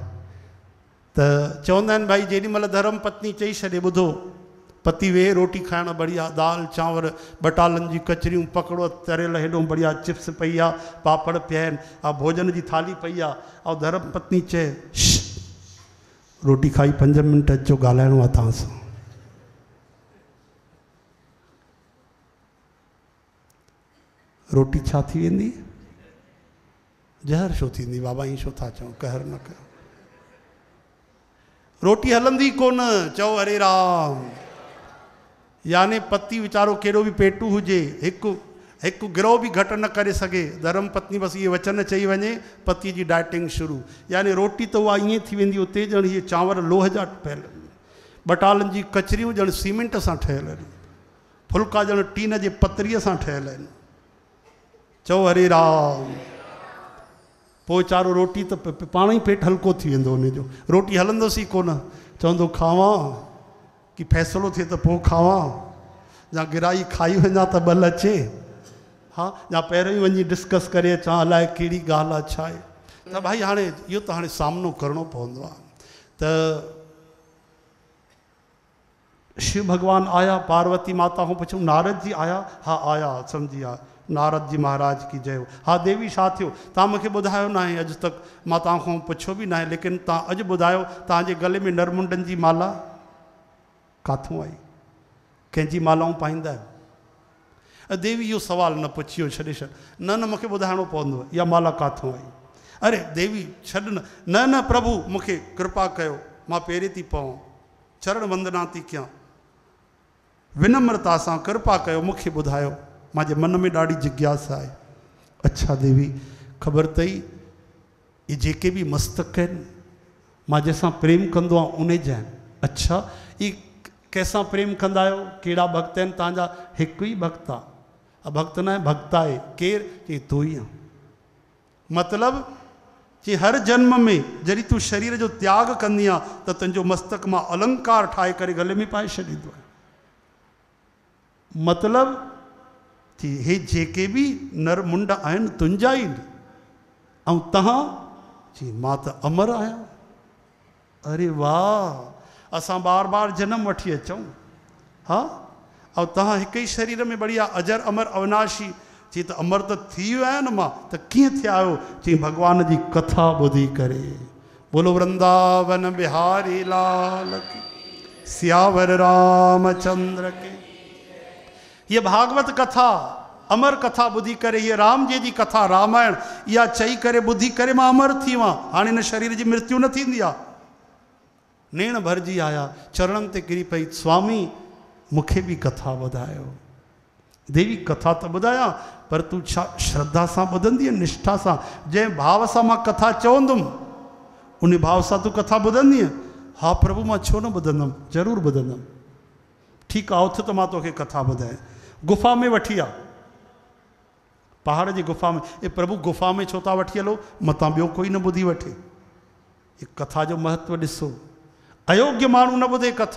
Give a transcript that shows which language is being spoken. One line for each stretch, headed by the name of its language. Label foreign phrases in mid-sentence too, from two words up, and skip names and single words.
Sindhi: त चवंदा आहिनि भाई जेॾी महिल धर्म पत्नी चई छॾे ॿुधो पति वेहे रोटी खाइण बढ़िया, दाल चांवर बटालनि जी कचरियूं पकड़ो तरियल हेॾो बढ़िया, चिप्स पई आहे, पापड़ पिया आहिनि, भोजन जी थाली पई आहे, ऐं धर्म पत्नी चए रोटी खाई 5 मिंट अचो ॻाल्हाइणो आहे तव्हां सां। रोटी छा थी वेंदी? ज़हर छो थींदी बाबा? ईअं छो था चऊं? कहर न कयो। रोटी हलंदी कोन। चओ हरे राम। याने पति वीचारो कहिड़ो बि पेटू हुजे, हिकु गिरो बि घटि न करे सघे, धर्म पत्नी बसि इहे वचन चई वञे, पति जी डाइटिंग शुरू। याने रोटी त उहा ईअं थी वेंदी, उते ॼण इहे चांवर लोह जा ठहियल आहिनि, बटालनि जी कचरियूं ॼण सीमेंट सां ठहियल आहिनि, फुल्का ॼण टीन जे पतरीअ सां ठहियल आहिनि। चओ हरे राम। पोइ वीचारो रोटी त पाण ई पेट हल्को थी वेंदो उनजो। रोटी हलंदुसि ई कोन, चवंदो खावां कि फ़ैसिलो थिए त पोइ खावां, या गिराई खाई वञा त ॿल अचे, हा, या पहिरियों ई वञी डिस्कस करे अचां अलाए कहिड़ी ॻाल्हि आहे छा आहे। त भाई हाणे इहो त हाणे सामनो करिणो पवंदो आहे। त शिव भगवान आया, पार्वती माता खां पुछूं नारद जी आया? हा आया, सम्झी विया।
Hindi: नारद जी महाराज की जय हो।
Sindhi: हा देवी छा थियो? तव्हां मूंखे ॿुधायो न आहे अॼु तक, मां तव्हां खां पुछियो बि न आहे, लेकिन तव्हां अॼु ॿुधायो तव्हांजे गले में नरमुंडनि जी माला काथूं आई? कंहिंजी मालाऊं पाईंदा आहियो? देवी इहो सुवाल न पुछियो, छॾे छॾ। न न मूंखे ॿुधाइणो पवंदो इहा माला काथूं आई। अरे देवी छॾ न। न न प्रभु मूंखे कृपा कयो, मां पेरे थी पवां, चरण वंदना थी कयां, विनम्रता सां कृपा कयो मूंखे ॿुधायो, मुंहिंजे मन में ॾाढी जिज्ञासा आहे। अच्छा देवी ख़बर अथई ये जेके भी मस्तक आहिनि मां जंहिंसां प्रेम कंदो आहियां उन जा आहिनि। अच्छा
Hindi: ये कैसा
Sindhi: प्रेम कंदा आहियो, कहिड़ा भक्त आहिनि तव्हांजा? हिकु ई भक्त आहे, भक्त न आहे भक्त आहे। केरु? चई तूं ई आहे। मतिलबु कि हर जन्म में जॾहिं तूं शरीर जो त्याग कंदी आहे त तुंहिंजो मस्तक मां अलंकार ठाहे करे गले में पाए छॾींदो आहे। मतिलबु कि हे जेके भी नर मुंड आहिनि तुंहिंजा ई ऐं तव्हां जी मां त अमर आहियां। अरे वाह, असां बार बार जन्म वठी अचूं, हा, ऐं तव्हां हिकु ई शरीर में बढ़िया अजर अमर अविनाशी। चई त अमर त थी वियो आहियां न मां, त कीअं थिया आहियो? चई भॻवान जी कथा ॿुधी करे।
Hindi: बोलो वृंदावन बिहारी लाल की, सियावर रामचंद्र के।
Sindhi: ये भागवत कथा अमर कथा ॿुधी करे, ये राम जी जी कथा रामायण इहा चई करे ॿुधी करे मां अमर थी वियो आहियां। हाणे हिन शरीर जी मृत्यु न थींदी आहे। नेण भरिजी आया, चरणनि ते किरी पई, स्वामी मूंखे बि कथा ॿुधायो। देवी कथा त ॿुधायां, पर तूं छा श्रद्धा सां ॿुधंदीअ, निष्ठा सां? जंहिं भाव सां मां कथा चवंदुमि उन भाव सां तूं कथा ॿुधंदीअ? हा प्रभु मां छो न ॿुधंदुमि, ज़रूरु ॿुधंदुमि। ठीकु आहे, उथ त मां तोखे कथा ॿुधायां। गुफ़ा में वठी आहे, पहाड़ जी गुफ़ा में। ए प्रभु गुफ़ा में छो था वठी हलो, मतां ॿियो कोई न ॿुधी वठे। ये कथा जो महत्व ॾिसो। अयोग्य माण्हू न ॿुधे कथा।